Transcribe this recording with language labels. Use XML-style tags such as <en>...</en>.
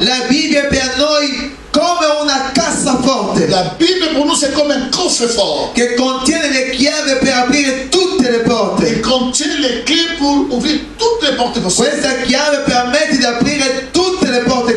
<it>La Bibbia è per noi come una cassaforte</it> <fr>La Bible pour nous c'est comme un coffre-fort.</fr> <it>che contiene le chiavi per aprire tutte le porte.</it> <fr>Il contient les clés pour ouvrir toutes les portes possibles.</fr> <it>Questa chiave permette di aprire tutte le porte</it>